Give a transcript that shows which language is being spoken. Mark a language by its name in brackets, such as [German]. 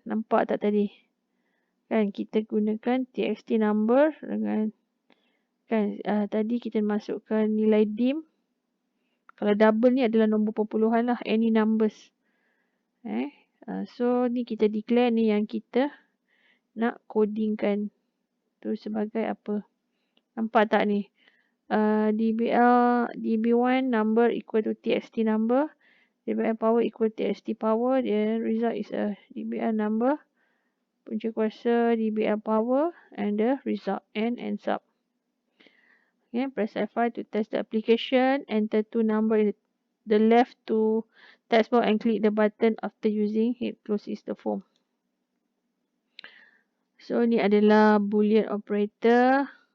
[Malay] Nampak tak tadi? Kan kita gunakan txt number dengan tadi kita masukkan nilai dim. Kalau double ni adalah nombor perpuluhan lah, [English] any numbers. [Malay] So ni kita declare ni yang kita nak codingkan. Tu sebagai apa? Nampak tak ni? [English] db1 number equal to txt number, dbl power equal to txt power, the result is a dbl number, [Malay] punca kuasa [English] dbl power and the result and ends up. Press F5 to test the application, enter two number in the left to text box and click the button after using it closes the form. [Malay] So ni adalah boolean operator.